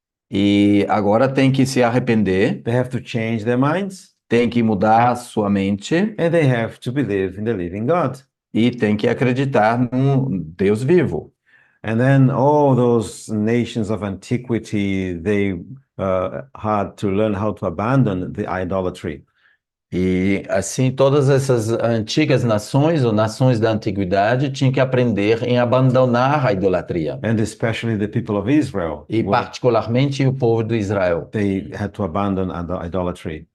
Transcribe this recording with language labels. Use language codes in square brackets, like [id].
[pt] E agora tem que se arrepender. [en] They have to change their minds. [pt] Tem que mudar sua mente. [en] And they have to believe in the living God. [pt] E tem que acreditar num Deus vivo. [en] And then all those nations of antiquity, they had to learn how to abandon the idolatry. [pt] E assim, todas essas antigas nações ou nações da antiguidade tinham que aprender em abandonar a idolatria. [en] And especially the people of Israel. [pt] E particularmente o povo de Israel. [en] They had to abandon idolatry.